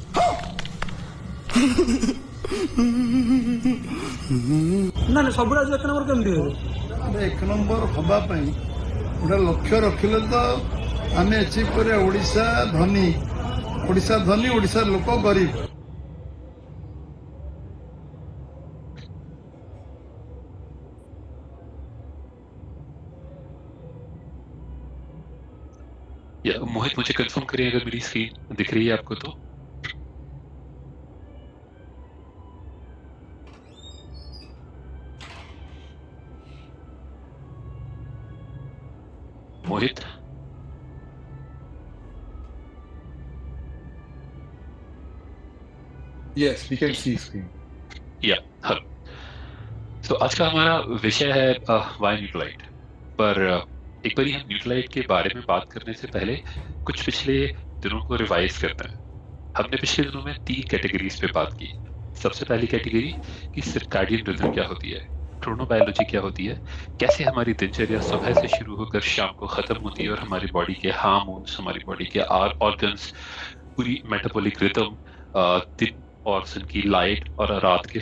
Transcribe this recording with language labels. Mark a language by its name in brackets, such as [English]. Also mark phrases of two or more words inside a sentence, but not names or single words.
[Odia] ନା ନା ସବୁ ରାଜ୍ୟ 1 ନମ୍ବର କେମିତି ହେବେ? 1 ନମ୍ବର ହବା ପାଇଁ ଗୋଟେ ଲକ୍ଷ୍ୟ ରଖିଲେ ତ ଆମେ ଆଚିଭ୍ କରିବା। ଓଡ଼ିଶା ଧନୀ, ଓଡ଼ିଶାର ଲୋକ ଗରିବ। [Hindi] या मोहित मुझे कंफर्म करिए अगर मेरी स्क्रीन दिख रही है आपको तो। मोहित, [English] Yes, we can see screen. [Hindi] या हाँ। तो आज का हमारा विषय है वाई न्यूट्रलाइट। पर एक बार हम न्यूट्रलाइट के बारे में बात करने से पहले कुछ पिछले दिनों को रिवाइज करते हैं। हमने पिछले दिनों में 3 कैटेगरीज पे बात की। सबसे पहली कैटेगरी कि [English] circadian rhythm [Hindi] क्या होती है, क्रोनोबायोलॉजी क्या होती है, कैसे हमारी दिनचर्या सुबह से शुरू होकर शाम को खत्म होती है और हमारी बॉडी के हार्मोन्स, हमारी बॉडी के ऑर्गन्स, पूरी [English] metabolic rhythm, [Hindi] दिन और दिन की लाइट और रात के।